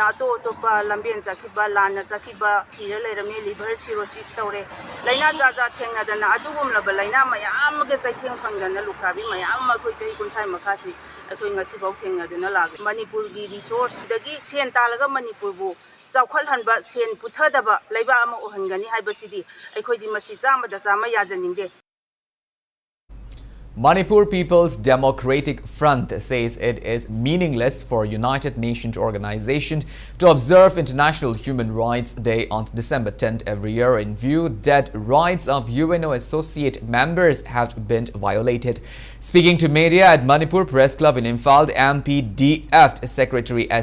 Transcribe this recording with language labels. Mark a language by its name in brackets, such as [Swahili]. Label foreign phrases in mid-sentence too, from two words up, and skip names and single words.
[Manipuri] ꯑꯇꯣꯞꯄ ꯂꯝꯕꯦꯟ ꯆꯠꯈꯤꯕ ꯂꯥꯟꯅ ꯆꯠꯈꯤꯕ ꯁꯤꯔ ꯂꯩꯔꯝꯃꯦ ꯂꯤꯚꯔ ꯁꯤꯔꯣꯁꯤꯁ ꯇꯧꯔꯦ ꯂꯥꯏꯅꯥ ꯖꯥꯠ ꯖꯥꯠ ꯊꯦꯡꯅꯗꯅ ꯑꯗꯨꯒꯨꯝꯂꯕ ꯂꯥꯏꯅꯥ ꯃꯌꯥꯝ ꯑꯃꯒ ꯆꯩꯊꯦꯡ ꯐꯪꯗꯅ ꯂꯨꯈ꯭ꯔꯥꯕꯤ ꯃꯌꯥꯝ ꯑꯃ ꯑꯩꯈꯣꯏ ꯆꯍꯤ 30 ꯃꯈꯥꯁꯤ ꯑꯩꯈꯣꯏ ꯉꯁꯤꯐꯥꯎ ꯊꯦꯡꯅꯗꯨꯅ ꯂꯥꯛꯂꯤ ꯃꯅꯤꯄꯨꯔꯒꯤ ꯔꯤꯁꯣꯔꯁꯗꯒꯤ ꯁꯦꯟ ꯇꯥꯜꯂꯒ ꯃꯅꯤꯄꯨꯔꯕꯨ ꯆꯥꯎꯈꯠꯍꯟꯕ ꯁꯦꯟ ꯄꯨꯊꯗꯕ ꯂꯩꯕꯥꯛ ꯑꯃ ꯑꯣꯏꯍꯟꯒꯅꯤ ꯍꯥꯏꯕꯁꯤꯗꯤ ꯑꯩꯈꯣꯏꯗꯤ ꯃꯁꯤ ꯆꯥꯝꯃꯗ ꯆꯥꯝꯃ ꯌꯥꯖꯅꯤꯡꯗꯦ. [English] Manipur People's Democratic Front says it is meaningless for United Nations organization to observe International Human Rights Day on December 10th every year in view that rights of UNO associate members have been violated. Speaking to media at Manipur Press Club in Imphal, MPDF Secretary S.